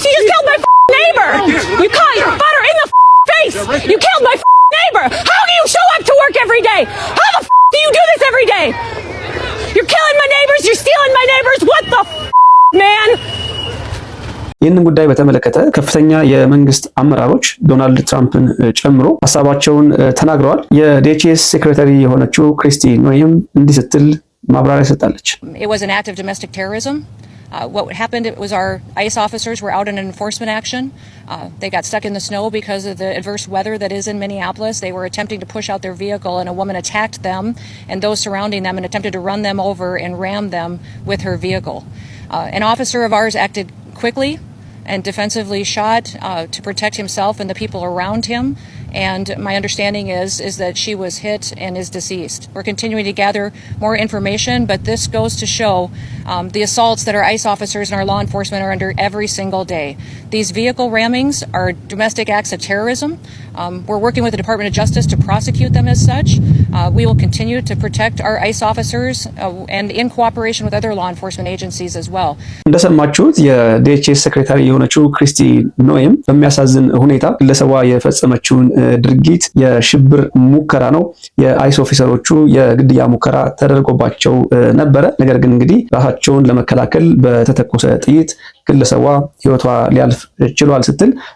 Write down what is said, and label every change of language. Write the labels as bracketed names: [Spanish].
[English] You just killed my neighbor! You caught your butter in the face! You killed my neighbor! How do you show up to work every day? How the do you do this every day? You're killing my neighbors! You're stealing my neighbors! What the man? [Amharic] ይህንን ጉዳይ በተመለከተ ከፍተኛ የመንግስት አመራሮች ዶናልድ ትራምፕን ጨምሮ ሀሳባቸውን ተናግረዋል። የዲኤችኤስ ሴክሬታሪ የሆነችው ክሪስቲ ኖይም እንዲህ ስትል ማብራሪያ ሰጣለች። [English] It was an act of domestic terrorism. What happened was our ICE officers were out in an enforcement action. They got stuck in the snow because of the adverse weather that is in Minneapolis. They were attempting to push out their vehicle and a woman attacked them and those surrounding them and attempted to run them over and ram them with her vehicle. An officer of ours acted quickly and defensively shot to protect himself and the people around him and my understanding is that she was hit and is deceased. We're continuing to gather more information, but this goes to show the assaults that our ICE officers and our law enforcement are under every single day. These vehicle rammings are domestic acts of terrorism. We're working with the Department of Justice to prosecute them as such. We will continue to protect our ICE officers and in cooperation with other law enforcement agencies as well. [Amharic] እንደሰማችሁት የዲኤችኤስ ሴክሬታሪ የሆነችው ክሪስቲ ኖኤም በሚያሳዝን ሁኔታ ግለሰቧ የፈጸመችውን ድርጊት የሽብር ሙከራ ነው። የአይስ ኦፊሰሮቹ የግድያ ሙከራ ተደርጎባቸው ነበረ። ነገር ግን እንግዲህ ራሳቸውን ለመከላከል በተተኮሰ ጥይት ግለሰቧ ህይወቷ ሊያልፍ ችሏል ስትል